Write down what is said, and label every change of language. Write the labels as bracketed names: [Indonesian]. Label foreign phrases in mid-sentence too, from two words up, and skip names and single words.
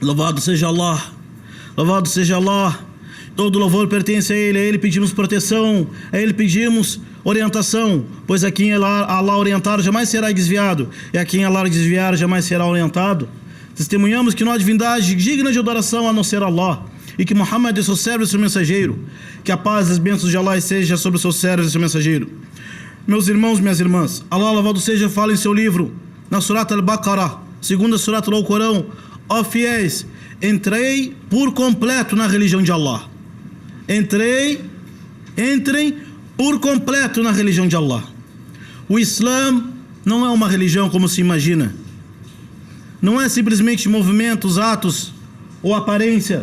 [Portuguese] Louvado seja Allah, louvado seja Allah. Todo louvor pertence a Ele pedimos proteção, a Ele pedimos orientação, pois a quem Allah orientar jamais será desviado, e a quem Allah desviar jamais será orientado. Testemunhamos que não há divindade digna de adoração a não ser Allah, e que Muhammad é seu servo e seu mensageiro. Que a paz e as bênçãos de Allah seja sobre o seu servo e seu mensageiro. Meus irmãos, minhas irmãs, Allah louvado seja fala em seu livro, na Surat al-Baqarah, segunda Surat do Alcorão: ó fiéis, entrei por completo na religião de Allah. Entrem por completo na religião de Allah. O Islã não é uma religião como se imagina. Não é simplesmente movimentos, atos ou aparência.